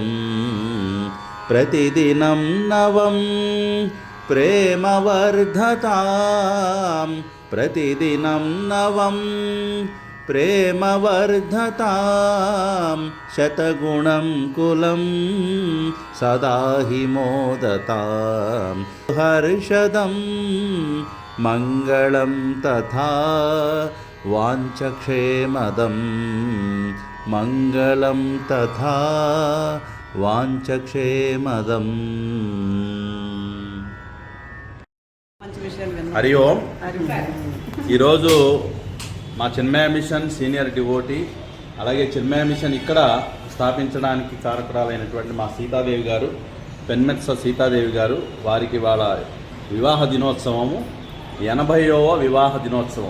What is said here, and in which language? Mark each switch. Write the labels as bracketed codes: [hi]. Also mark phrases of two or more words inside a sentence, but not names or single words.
[sa] प्रतिदिनं नवं प्रेमवर्धताम् प्रतिदिनं नवं प्रेमवर्धताम् शतगुणं कुलं सदा हि मोदताम्। हर्षदं मङ्गलं तथा वाञ्छक्षेमदं मङ्गलं तथा वाञ्छक्षेमदम्। [te] హరి ఓం. ఈరోజు మా చిన్మయ మిషన్ [en] senior devotee, [te] అలాగే చిన్మయ మిషన్ ఇక్కడ స్థాపించడానికి కారకురాలైనటువంటి మా సీతాదేవి గారు, పెన్మెత్స సీతాదేవి గారు, వారికి వాళ్ళ వివాహ దినోత్సవము 80వ వివాహ దినోత్సవం.